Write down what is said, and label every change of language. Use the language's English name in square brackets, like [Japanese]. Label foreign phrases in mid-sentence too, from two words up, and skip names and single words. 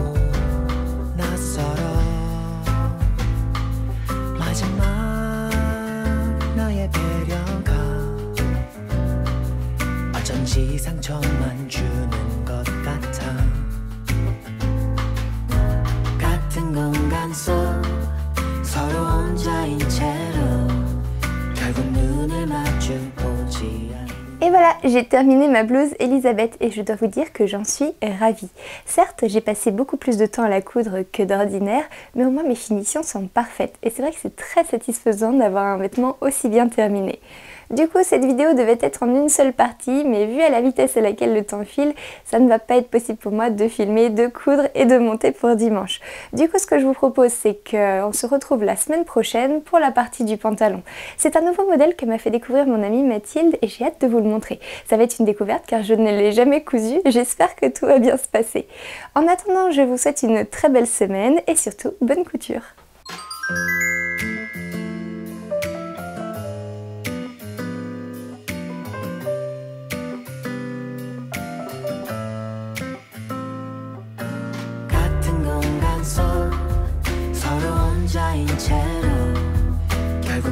[Korean] 낯설어 마지막 나의 배려가 어쩐지 상처만 주는 것 같아 같은 공간 속 서로 혼자인 채로 결국 눈을 마주 보지 않아. [French] Et voilà, j'ai terminé ma blouse Elisabeth et je dois vous dire que j'en suis ravie. Certes, j'ai passé beaucoup plus de temps à la coudre que d'ordinaire, mais au moins mes finitions sont parfaites. Et c'est vrai que c'est très satisfaisant d'avoir un vêtement aussi bien terminé. Du coup, cette vidéo devait être en une seule partie, mais vu à la vitesse à laquelle le temps file, ça ne va pas être possible pour moi de filmer, de coudre et de monter pour dimanche. Du coup, ce que je vous propose, c'est qu'on se retrouve la semaine prochaine pour la partie du pantalon. C'est un nouveau modèle que m'a fait découvrir mon amie Mathilde et j'ai hâte de vous le montrer. Ça va être une découverte car je ne l'ai jamais cousu, j'espère que tout va bien se passer. En attendant, je vous souhaite une très belle semaine et surtout, bonne couture! [Korean] 서로 혼자인 채로 결국